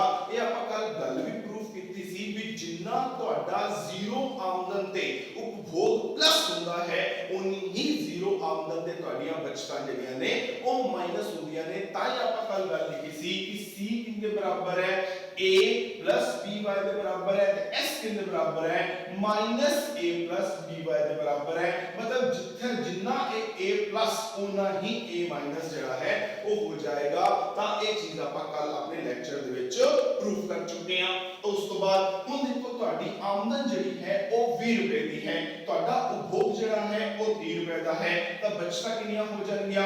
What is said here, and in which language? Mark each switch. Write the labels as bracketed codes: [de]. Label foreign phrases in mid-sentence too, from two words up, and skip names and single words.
[pa] ਇਹ ਆਪਾਂ ਕੱਲ ਗੱਲ ਵੀ ਪ੍ਰੂਫ ਕੀਤੀ ਸੀ ਵੀ ਜਿੰਨਾ ਤੁਹਾਡਾ 0 ਆਮਦਨ ਤੇ ਉਪਭੋਗ ਪਲੱਸ ਹੁੰਦਾ ਹੈ, ਉਨੀ ਹੀ 0 ਆਮਦਨ ਤੇ ਤੁਹਾਡੀਆਂ ਬਚਤਾਂ ਜਿਹੜੀਆਂ ਨੇ ਉਹ ਮਾਈਨਸ ਹੁੰਦੀਆਂ ਨੇ। ਤਾਂ ਹੀ ਆਪਾਂ ਕੱਲ ਗੱਲ ਲਿਖੀ ਸੀ ਕਿ C ਕਿੰਨੇ ਬਰਾਬਰ ਹੈ? A plus BY ਦੇ ਬਰਾਬਰ ਹੈ ਤੇ S ਕਿੰਨੇ ਬਰਾਬਰ ਹੈ? -A plus BY ਦੇ ਬਰਾਬਰ ਹੈ। ਮਤਲਬ ਜਿੱਥੇ ਜਿੰਨਾ ਇਹ A plus ਉਨਾ ਹੀ A- ਜਿਹੜਾ ਹੈ ਉਹ ਹੋ ਜਾਏਗਾ। ਤਾਂ ਇਹ ਚੀਜ਼ ਆਪਾਂ ਕੱਲ ਆਪਣੇ ਲੈਕਚਰ ਦੇ ਵਿੱਚ ਪ੍ਰੂਫ ਕਰ ਚੁੱਕੇ ਹਾਂ। ਉਸ ਤੋਂ ਬਾਅਦ ਹੁਣ ਦੇਖੋ ਤੁਹਾਡੀ ਆਮਦਨ ਜਿਹੜੀ ਹੈ ਉਹ 20 ਰੁਪਏ ਦੀ ਹੈ, ਤੁਹਾਡਾ ਉਪਭੋਗ ਜਿਹੜਾ ਹੈ ਉਹ 30 ਰੁਪਏ ਦਾ ਹੈ, ਤਾਂ ਬਚਤਾਂ ਕਿੰਨੀਆਂ ਹੋ ਜਾਣਗੀਆਂ?